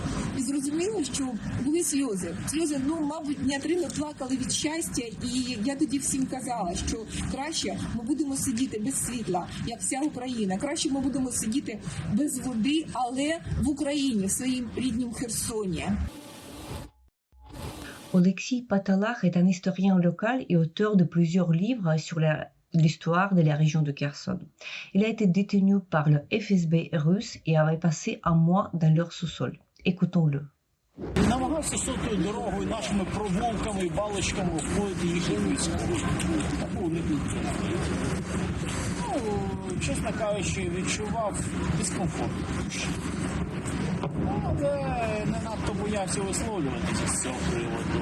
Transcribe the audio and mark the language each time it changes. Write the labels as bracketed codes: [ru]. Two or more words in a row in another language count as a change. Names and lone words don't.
[uk] І зрозуміло, що були сльози. Сльози, ну, мабуть, дня 3 ми плакали від щастя. І я тоді всім казала, що краще ми будемо сидіти без світла, як вся Україна. Краще ми будемо сидіти без води, але в Україні, в своїм ріднім Херсоні. [fr] Alexis Patalach est un historien local et auteur de plusieurs livres sur l'histoire de la région de Kherson. Il a été détenu par le FSB russe et avait passé un mois dans leur sous-sol. Écoutons-le. [uk] Намагався сотою дорогою нашими провулками і балочками входити їхні війська. Чесно кажучи, відчував дискомфорт. Але не надто боявся висловлюватися з цього приводу.